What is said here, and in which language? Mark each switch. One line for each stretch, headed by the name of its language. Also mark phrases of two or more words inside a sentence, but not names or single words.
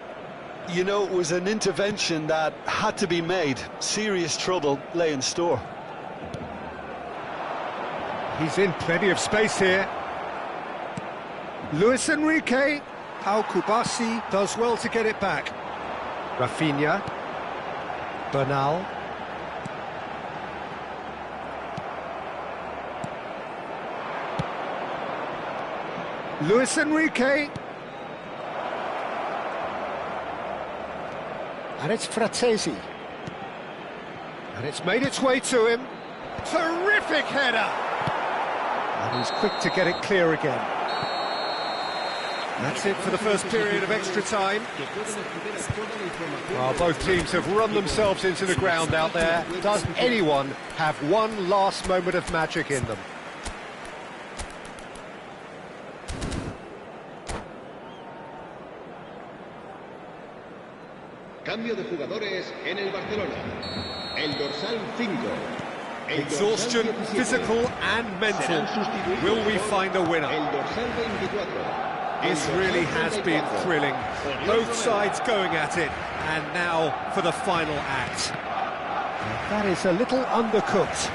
English: You know, it was an intervention that had to be made. Serious trouble lay in store. He's in plenty of space here. Luis Enrique. Pau Kubasi does well to get it back. Rafinha. Bernal. Luis Enrique. And it's Fratesi. And it's made its way to him. Terrific header! And he's quick to get it clear again. That's it for the first period of extra time. Well, both teams have run themselves into the ground out there. Does anyone have one last moment of magic in them?
Spanish: Cambio de jugadores en el Barcelona. El dorsal 5.
English: Exhaustion, physical and mental. Will we find a winner?
Spanish: El dorsal 24.
English: This really has been thrilling. Both sides going at it, and now for the final act. That is a little undercooked.